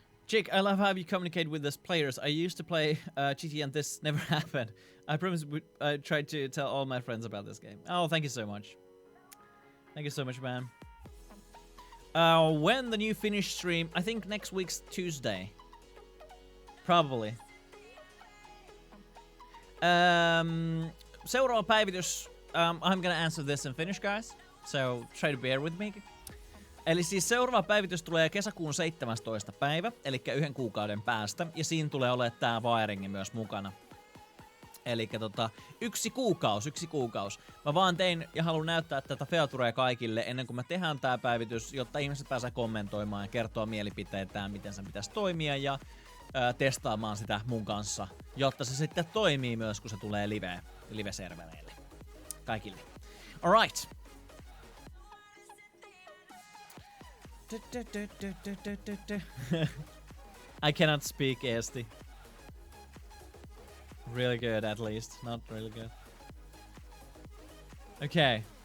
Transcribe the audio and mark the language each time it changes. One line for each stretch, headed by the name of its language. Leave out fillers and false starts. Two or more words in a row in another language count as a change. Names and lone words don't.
English: Jake, I love how you communicate with us players. I used to play GT and this never happened. I promise I tried to tell all my friends about this game. Oh, thank you so much. Thank you so much, man. When the new Finnish stream? I think next week's Tuesday. Probably.
Finnish: Seuraava päivitys.
English: I'm gonna answer this in Finnish, guys. So try to bear with me.
Finnish: Eli siis seuraava päivitys tulee kesäkuun 17. päivä, eli 1 kuukauden päästä. Ja siinä tulee olemaan tää wiringi myös mukana. Eli yksi kuukaus. Mä vaan tein ja haluan näyttää tätä featurea kaikille ennen kuin me tehdään tää päivitys, jotta ihmiset pääsee kommentoimaan ja kertoa mielipiteitään, miten se pitäisi toimia ja testaamaan sitä mun kanssa, jotta se sitten toimii myös, kun se tulee live-servereille. Kaikille.
English: Alright. I cannot speak Eesti. Really good, at least. Not really good. Okay.